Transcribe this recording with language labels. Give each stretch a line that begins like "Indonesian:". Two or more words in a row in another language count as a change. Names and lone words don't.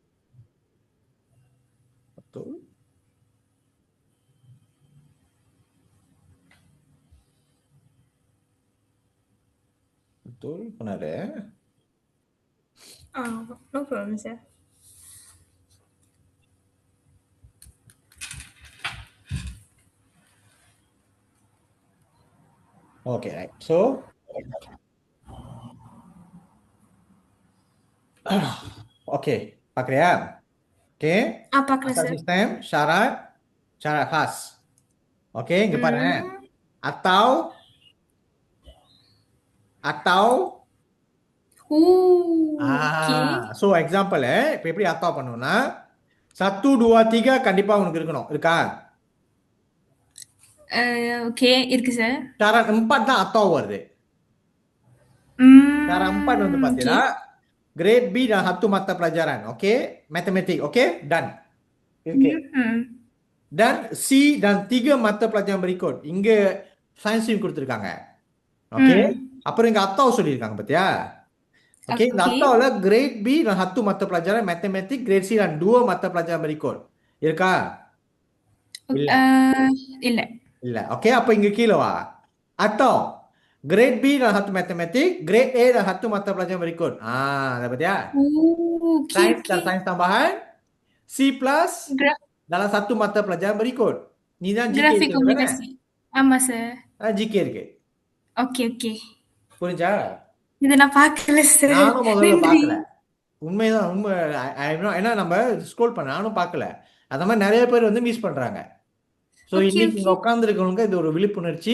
Malay: Betul. Betul, benar ya?
English: No problem sir. Okay, right. So,
Tamil: okay, பார்க்கறியா?
English: Okay.
Tamil: பார்க்கலாம்
Malay: Asal
English: sir.
Malay: sistem, syarat khas.
Tamil: Okay, இங்க பாரு.
Malay: Atau
English: Okay. so example
Tamil: இப்போ எப்படி atau பண்ணணும்னா 1 2 3 கண்டிப்பா உனக்கு இருக்கா? Okay, இருக்கு sir. Syarat 4 தான் atau வருது. Syarat 4 வந்து பாத்தீங்கன்னா
Malay: grade B dan 1 mata pelajaran.
English: Okay, matematik. Okay, done. Okay.
Malay: Dan C dan 3 mata pelajaran berikut.
Tamil: இங்க
English: science stream
Tamil: கொடுத்திருக்காங்க. Okay. அப்புறம் இங்க atau சொல்லிருக்காங்க பாத்தியா? Okay, இந்த atauல
Malay: grade B dan 1 mata pelajaran matematik, grade C dan 2 mata pelajaran berikut.
Tamil: இருக்கா? இல்ல. இல்ல. Okay, அப்ப இங்க கீழ வா.
Malay: Atau grade B dan 1 matematik, grade A dan 1 mata pelajaran berikut. Ada pastiya? Sains dan sains tambahan C plus dalam 1 mata pelajaran berikut.
Tamil: Ni தான் GK
English: Graphic
Tamil: இருக்கு தானே? communication. ஆமா சார். GK இருக்கு. ஓகே. புரிஞ்சா? இத நான் பார்க்கல சார். நானும் முதல்ல பார்க்கல. உண்மை ஏன்னா நம்ம ஸ்க்ரோல் பண்ண நானும் பார்க்கல. அந்த மாதிரி நிறைய பேர் வந்து மிஸ் பண்றாங்க. ஸோ இன்னைக்கு இங்க உட்காந்துருக்கவங்க இது ஒரு விழிப்புணர்ச்சி.